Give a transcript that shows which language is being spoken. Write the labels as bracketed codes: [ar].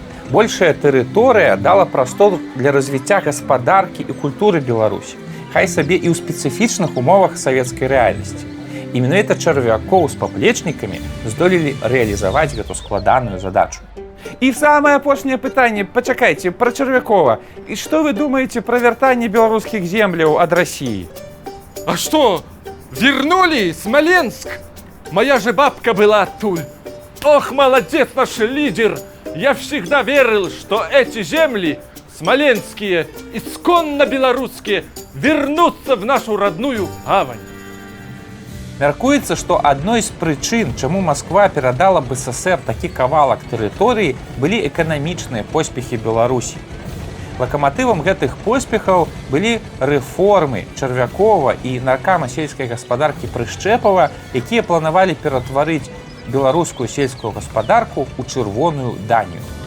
[be] Большая тэрыторыя дала прастор для развіцця гаспадаркі і культуры Беларусі, хай сабе і ў спецыфічных умовах савецкай рэальнасці. І менавіта Чарвякоў з паплечнікамі здолелі рэалізаваць гэту складаную задачу. І самае апошняе пытанне, пачакайце, пра Чарвякова. І што вы думаеце пра вяртанне беларускіх земляў ад Расіі? [ru] А что? Вернули Смоленск? Моя же бабка была оттуль. Ох, молодец наш лидер! Я всегда верил, что эти земли, смоленские, исконно белорусские, вернутся в нашу родную гавань. [be] Мяркуецца, што адной з прычын, чаму Масква перадала БССР такі кавалак тэрыторыі, былі эканамічныя поспехі Беларусі. Лакаматывам гэтых поспехаў былі рэформы Чарвякова і наркама сельскай гаспадаркі Прышчэпава, якія планавалі ператварыць беларускую сельскую гаспадарку ў чырвоную Данію.